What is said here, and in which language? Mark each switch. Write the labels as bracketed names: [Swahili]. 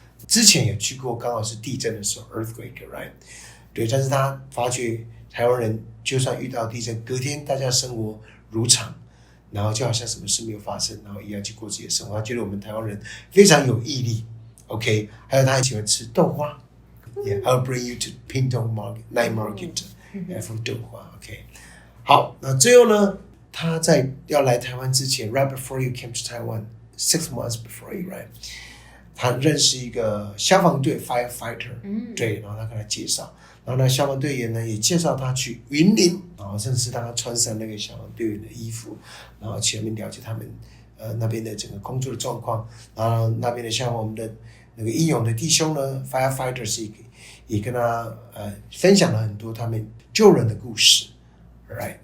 [Chinese] 之前也去过，刚好是地震的时候 [English] earthquake, right? [Chinese] 对，但是他发觉台湾人就算遇到地震，隔天大家生活如常，然后就好像什么事没有发生，然后一样去过自己的生活。他觉得我们台湾人非常有毅力。 OK， 还有他很喜欢吃豆花。 [English] Yeah, I'll bring you to Pingtung Night Market for 豆花。 [Chinese] OK， 好，那最后呢，他在要来台湾之前 ， [English] right before you came to Taiwan, 6 months before you, right？ [Chinese] 他认识一个消防队 firefighter，对，然后他跟他介绍，然后呢，消防队员呢也介绍他去云林，然后甚至让他穿上那个消防队员的衣服，然后去那边了解他们那边的整个工作的状况，然后那边的像我们的那个英勇的弟兄呢 ，firefighters 也跟他分享了很多他们救人的故事 ，right？